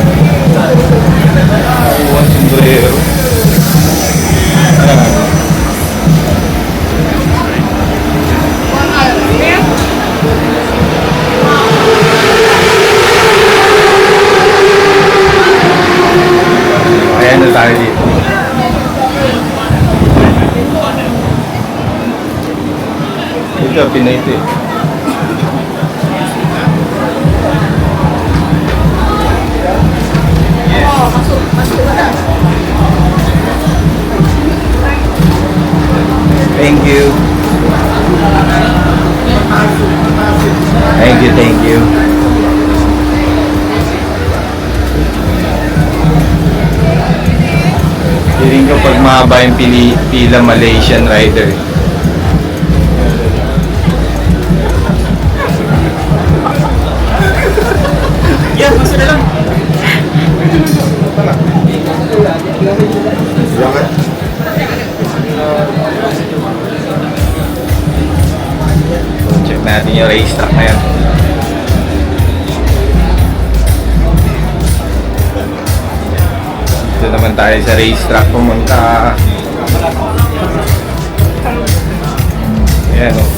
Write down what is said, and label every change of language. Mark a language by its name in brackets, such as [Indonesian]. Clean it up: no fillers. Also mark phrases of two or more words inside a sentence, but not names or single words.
[Filipino] Buwan sombrero. Ayan na tayo dito. Ito, Pinay ito eh. [English] Thank you. Thank you, thank you. [Filipino] Feeling ko pag mahaba yung pila [English] Malaysian rider. [Filipino] Yan, [Malay] masuk dalam. Jangan. [Filipino] Check natin yung racetrack na yan. Dito naman tayo sa racetrack pumunta. Ayan o.